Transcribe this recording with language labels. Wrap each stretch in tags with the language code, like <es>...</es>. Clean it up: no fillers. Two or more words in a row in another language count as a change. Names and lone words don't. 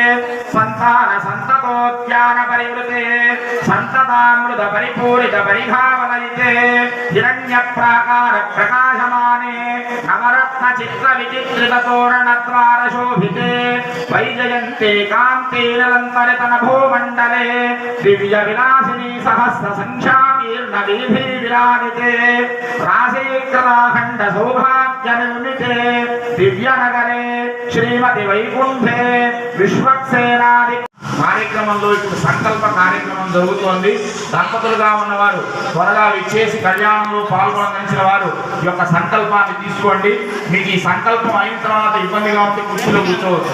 <sa>सन्तानसन्ततोद्यानपरिवृते सन्ततामृतपरिपूरितपरिघावलयिते हिरण्यप्राकारप्रकाशमाने नवरत्नचित्रविचित्रिततोरणद्वारशोभिते वैजयन्ते कान्तिरलन्तरितनभूमण्डले दिव्यविलासिनी सहस्रसङ्ख्याकीर्णवीधिविराजिते राशीकृताखण्डसौभाग्यनिर्मिते दिव्यनगरे श्रीमति వైకుంఠే</sa> <te>విశ్వక్సేనాది కార్యక్రమంలో ఇప్పుడు సంకల్ప కార్యక్రమం జరుగుతోంది. దంపతులుగా ఉన్నవారు త్వరగా విచ్చేసి కళ్యాణంలో పాల్గొనదలిచిన వారు ఈ యొక్క సంకల్పాన్ని తీసుకోండి. మీకు ఈ సంకల్పం అయిన తర్వాత ఇబ్బందిగా ఉంటే కుర్చీలో కూర్చోవచ్చు.</te>